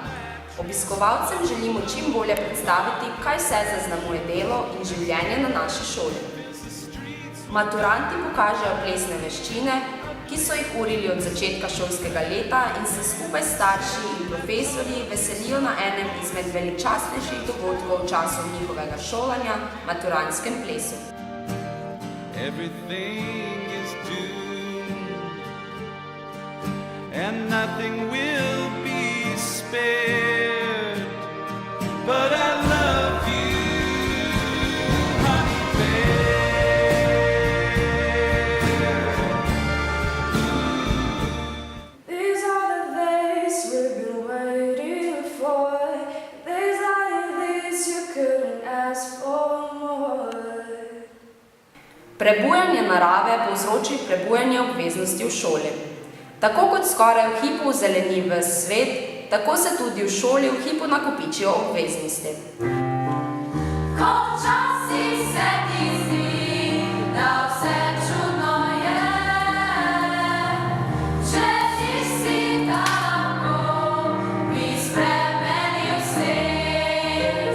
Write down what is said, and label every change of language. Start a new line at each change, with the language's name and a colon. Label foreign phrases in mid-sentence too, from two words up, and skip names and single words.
Slovenian: Obiskovalcem želimo čim bolje predstaviti, kaj vse zaznamuje delo in življenje na naši šoli. Maturanti pokažejo plesne veščine, ki so jih urili od začetka šolskega leta in se skupaj s starši in profesorji veselijo na enem izmed veličastnejših dogodkov v času njihovega šolanja, maturantskem plesu.
English: Everything is doomed, and nothing will be spared. But I love you, honey bear. These are the days we've been waiting for. Days like these you couldn't ask for more.
Slovenian: Prebujanje narave povzroči prebujanje obveznosti v šoli. Tako kot skoraj v hipu zeleni ves svet, tako se tudi v šoli v hipu nakopičijo obveznosti. Ko včasih se ti zdi, da vse čudno je, če nisi tako, bi spremenil svet.